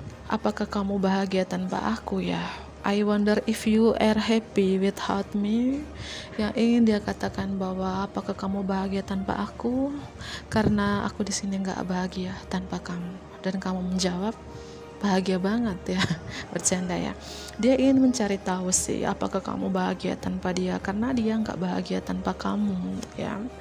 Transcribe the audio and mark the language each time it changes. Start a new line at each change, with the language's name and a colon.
Indonesian: Apakah kamu bahagia tanpa aku ya?
English: I wonder if you are happy without me.
Indonesian: Yang ingin dia katakan bahwa apakah kamu bahagia tanpa aku? Karena aku di sini nggak bahagia tanpa kamu. Dan kamu menjawab bahagia banget ya. Bercanda ya. Dia ingin mencari tahu sih apakah kamu bahagia tanpa dia, karena dia nggak bahagia tanpa kamu ya.